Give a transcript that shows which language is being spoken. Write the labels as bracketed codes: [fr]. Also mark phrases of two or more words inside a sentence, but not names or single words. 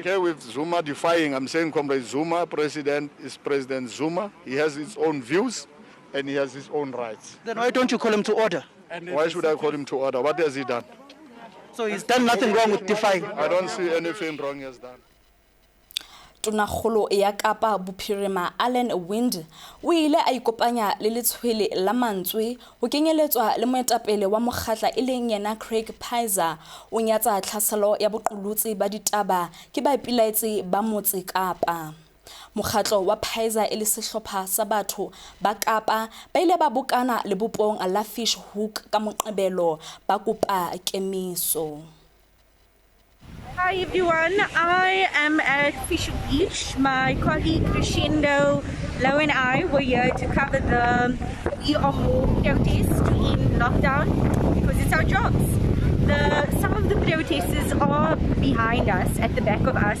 [en] I'm not okay with Zuma defying. I'm saying Comrade Zuma, President, is President Zuma. He has his own views and he has his own rights. Then why don't you call him to order? Why should I call him to order? What has he done? So he's done nothing wrong with defying? I don't see anything wrong he has done. [st] Tonakgolo ya Kapa Bophirima Allen Wind o ile a ikopanya le letshwele la mantswe ho kenyeletswa le moetapele wa mokgatla e leng yena Craig Pfizer o nyatsa tlhaselo ya boqolotsi ba ditaba ke ba ipilaetse ba motse Kapa. Mokgatlo wa Pfizer e le sehlopha sa batho ba Kapa ba ile ba bokana le bopong la Fish Hook ka moqebelo ba kopa kemiso. [en] Hi everyone, I am at Fish Beach. My colleague Crescendo, Lo and I were here to cover the We Are More protest to end lockdown because it's our jobs. Some of the protesters are behind us, at the back of us.